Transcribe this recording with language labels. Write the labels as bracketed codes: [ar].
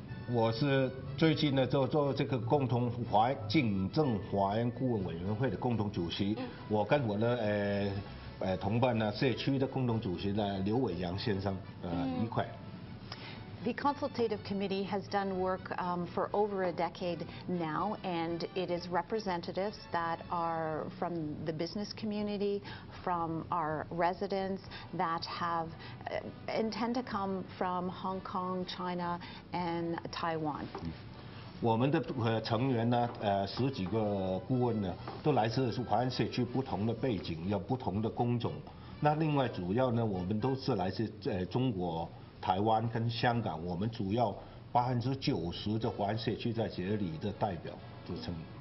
[zh] 我是最近呢做这个警政华人顾问委员会的共同主席，我跟我的同伴呢，社区的共同主席呢刘伟阳先生一块。 [en] The Consultative Committee has done work for over a decade now, and it is representatives that are from the business community, from our residents that intend to come from Hong Kong, China, and Taiwan. [zh] 我们的成员呢，10几个顾问呢，都来自华人社区不同的背景，有不同的工种。那另外主要呢，我们都是来自中国。台湾跟香港，我们主要90%的华人社区在这里的代表组成。